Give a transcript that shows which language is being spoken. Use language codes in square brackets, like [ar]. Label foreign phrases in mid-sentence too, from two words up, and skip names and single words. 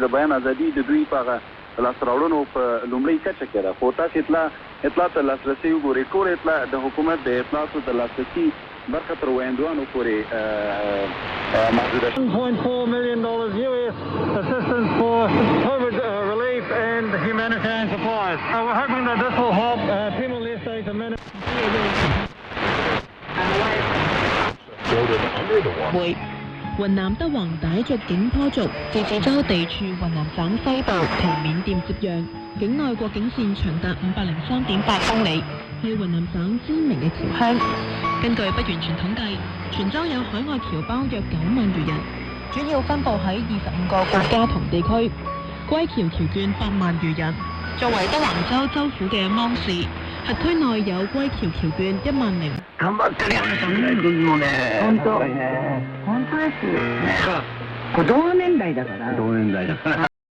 [ps] بیان ازادي د دوی په هغه لاسته راوړنو په لومړۍ کچه کې ده خو تاسې اطلاع ته لاسرسی وګورئ ټول اطلاع د حکومت د اطلاعاتو د لاسرسي برخه تر ویاندوانو پورې محدوده شوه. [en] $1.4 million US assistance for COVID relief and humanitarian supplies. We're hoping that this will help Timor-Leste state and [yue] 會雲南德宏傣族景颇族自治州地處雲南省西部，同緬甸接壤，境內國境線長達503.8公里，係雲南省知名嘅僑鄉。根據不完全統計，全州有海外僑胞約9萬餘人，主要分佈喺25個國家同地區，歸僑僑眷8萬餘人。作為德宏州州府嘅芒市，轄區內有歸僑僑眷1萬0。 [ja] 頑張ってるよね、侍君もね。本当ですよね。これ同年代だから。同年代だから。